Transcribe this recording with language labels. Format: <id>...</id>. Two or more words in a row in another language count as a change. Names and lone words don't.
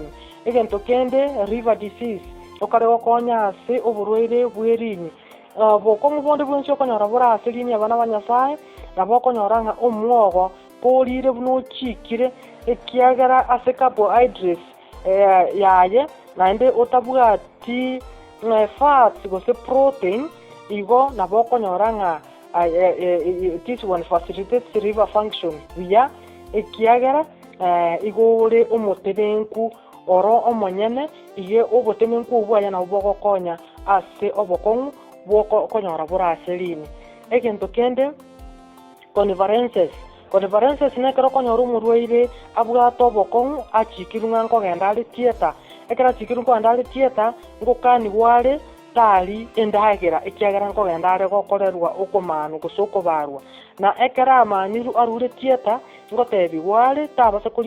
<guz>Egento kende</guz> <en>liver disease</en> <guz>okare gokonya ase oborwaire bwerini bokong'u bonde bwensi okonyora bora ase rini abana ba Nyasaye nabo okonyora ng'a omwogo korire buna ochikire ekiagera ase carbohydrates yaye naende otabwati fats gose protein igo nabo okonyora ng'a</guz> <en>this one facilitates liver function</en> <guz>buya ekiagera igore omotebenku oro omonyene iye obotebenku obwaya nabo bogokonya ase obokong'u bwokonyora bora ase rini. Egento kende conferences nekero konyora omorwaire abwate obokong'u achikirwe ng'a nkogenda are theatre ekero achikirwe nkogenda are theatre ngokanigwa are tari endagera ekiagera nkogenda are gokorerwa okomanu gose okobarwa na ekero amaniru arure theatre ngotebiwa are tabase koria</guz>